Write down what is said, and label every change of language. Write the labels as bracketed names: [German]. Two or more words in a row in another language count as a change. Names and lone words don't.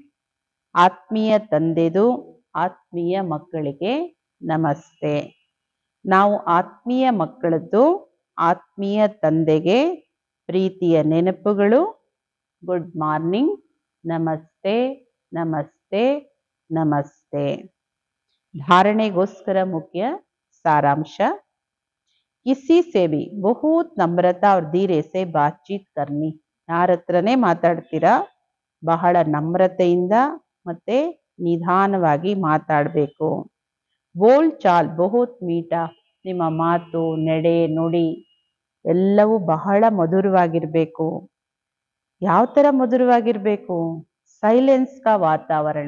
[Kannada] ಆತ್ಮೀಯ ತಂದೆದು ಆತ್ಮೀಯ ಮಕ್ಕಳಿಗೆ ನಮಸ್ತೆ. ನಾವು ಆತ್ಮೀಯ ಮಕ್ಕಳದ್ದು ಆತ್ಮೀಯ ತಂದೆಗೆ ಪ್ರೀತಿಯ ನೆನಪುಗಳು, [English] good morning, [Kannada] ನಮಸ್ತೆ ನಮಸ್ತೆ ನಮಸ್ತೆ. धारणेಗೋಸ್ಕರ ಮುಖ್ಯ सारांश. [Hindi] किसी से भी बहुत नम्रता और धीरे से बातचीत करनी. [Kannada] ಯಾರ ಹತ್ರನೇ ಮಾತಾಡ್ತೀರಾ ಬಹಳ ನಮ್ರತೆಯಿಂದ ಮತ್ತೆ ನಿಧಾನವಾಗಿ ಮಾತಾಡಬೇಕು. [Hindi] बोल चाल बहुत मीठा. [Kannada] ನಿಮ್ಮ ಮಾತು, ನಡೆ, ನುಡಿ ಎಲ್ಲವೂ ಬಹಳ ಮಧುರವಾಗಿರ್ಬೇಕು. ಯಾವ ತರ ಮಧುರವಾಗಿರ್ಬೇಕು? [Hindi] साइलेंस का वातावरण.